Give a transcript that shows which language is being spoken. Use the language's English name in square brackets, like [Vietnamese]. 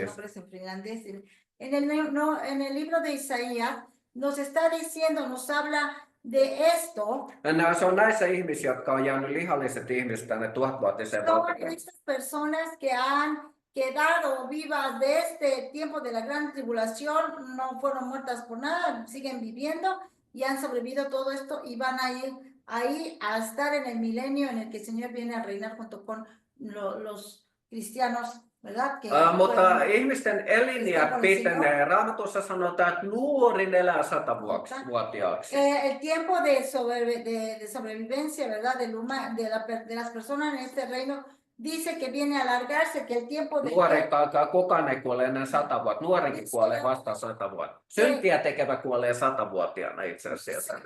[Spanish] los nombres en finlandés. En el libro de Isaías nos está diciendo, nos habla de esto. [Finnish] Se on näissä ihmisiä, jotka on jäänyt lihalliset ihmiset tänne 1000-vuotiseen [Spanish] Son [Finnish] valtakuntaan. [Spanish] estas personas que han quedado vivas de este tiempo de la gran tribulación, no fueron muertas por nada, siguen viviendo y han sobrevivido todo esto y van a ir ahí a estar en el milenio en el que el Señor viene a reinar junto con los cristianos, ¿verdad? Que [Finnish] Mutta [Spanish] fueron- [Finnish] ihmisten eliniät pitenee. Raamatussa sanotaan, että nuorin elää 100-vuotiaaksi. [Spanish] El tiempo de sobrevivencia, ¿verdad? De las personas en este reino dice que viene a alargarse, que el tiempo de... [Finnish] Nuorenkaan kukaan ei kuole ennen 100 vuotta. Nuorenkin kuolee vasta 100 vuotta. Syntiä tekevä kuolee 100-vuotiaana itse asiassa.